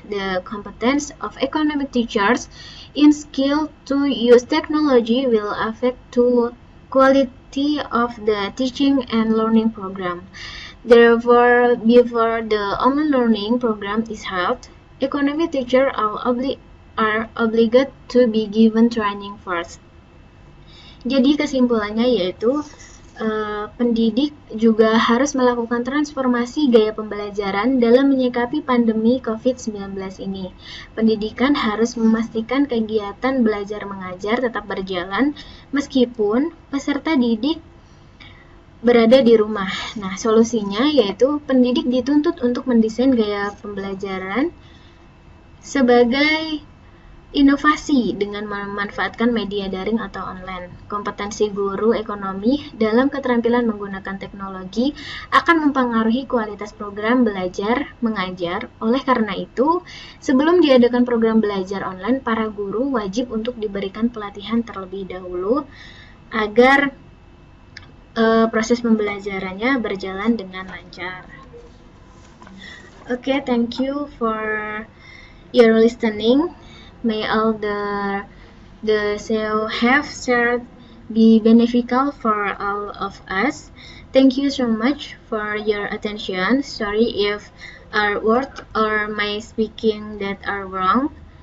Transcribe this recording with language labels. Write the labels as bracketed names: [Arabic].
[English] The competence of economic teachers in skill to use technology will affect the quality of the teaching and learning program. Therefore, before the online learning program is held, economic teachers are obligated to be given training first. [Indonesian] Jadi kesimpulannya yaitu pendidik juga harus melakukan transformasi gaya pembelajaran dalam menyikapi pandemi COVID-19 ini. Pendidikan harus memastikan kegiatan belajar mengajar tetap berjalan meskipun peserta didik berada di rumah. Nah, solusinya yaitu pendidik dituntut untuk mendesain gaya pembelajaran sebagai inovasi dengan memanfaatkan media daring atau online. Kompetensi guru ekonomi dalam keterampilan menggunakan teknologi akan mempengaruhi kualitas program belajar mengajar. Oleh karena itu, sebelum diadakan program belajar online, para guru wajib untuk diberikan pelatihan terlebih dahulu agar proses pembelajarannya berjalan dengan lancar. [English] Okay, thank you for your listening. May all the have shared be beneficial for all of us. Thank you so much for your attention. Sorry if our word or my speaking that are wrong.